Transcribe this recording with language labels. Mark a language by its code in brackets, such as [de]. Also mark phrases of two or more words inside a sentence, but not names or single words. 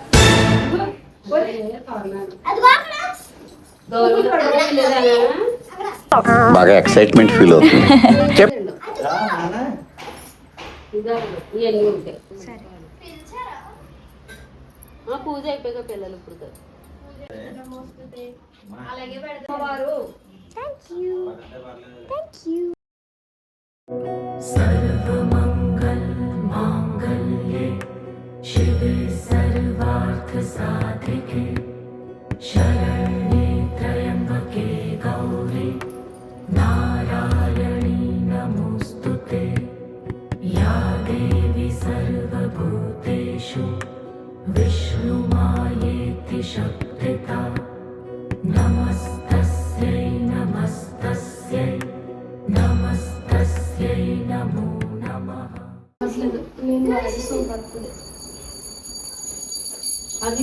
[te] బాగా [en] excitement feel [te] అవుతుంది. ఇవన్నీ ఉంటాయి. పూజ అయిపోయాక పిల్లలు ఇప్పుడు అలాగే పెడతారు. [sa] शिवे सर्वार्थ साधिके शरण्ये त्र्यम्बके गौरी नारायणी नमोस्तुते या देवी सर्वभूतेषु विष्णुमायेति शक्तिता नमस्तस्यै नमस्तस्यै नमस्तस्यै नमो नमः. [te] అది